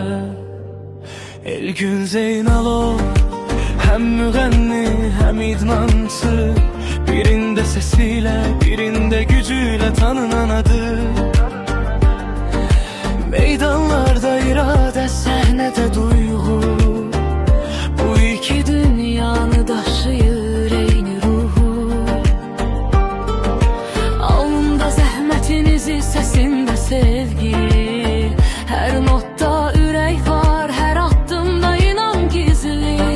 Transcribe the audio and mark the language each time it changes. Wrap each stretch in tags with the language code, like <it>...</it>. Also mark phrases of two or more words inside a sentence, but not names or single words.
<tr>Elgün Zeynalov hem müğenni hem idmancı, birinde sesiyle birinde gücüyle tanınan adı. Meydanlarda irade,</tr> <az>səhnədə duyğu, bu iki dünyanı daşıyır eyni ruhu. Alnında zəhmətinizi, səsində sevgi, hər notda ürək var, hər addımda inan gizli.</az>